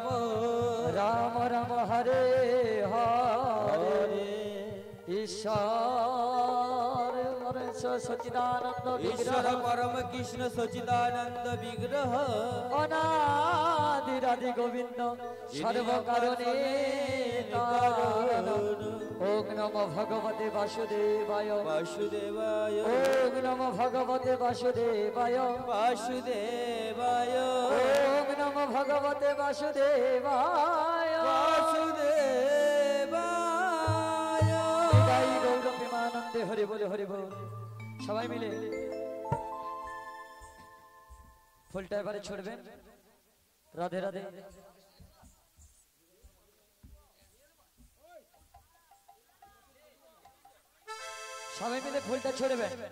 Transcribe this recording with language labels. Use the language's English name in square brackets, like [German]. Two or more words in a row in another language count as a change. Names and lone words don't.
[Sanskrit] রাম রাম হরে হরে। ঈশ্বর সচিদানন্দ ঈশ্বর বিগ্রহ পরম কৃষ্ণ সচিদানন্দ বিগ্রহ অনাদিরাদি গোবিন্দ সর্বকারণে কারণ। ওম নমো ভগবতে বাসুদেবায় বাসুদেবায় ওম নমো ভগবতে বাসুদেবায় বাসুদেবায় ওম নমো ভগবতে বাসুদেবায় বাসুদেবায় [Bangla] নিতাই গৌর প্রেমানন্দে হরি বল হরি বল। সবাই মিলে ফুলটা এবারে ছড়বেন। রাধে রাধে। সবাই মিলে ফুলটা ছড়বেন।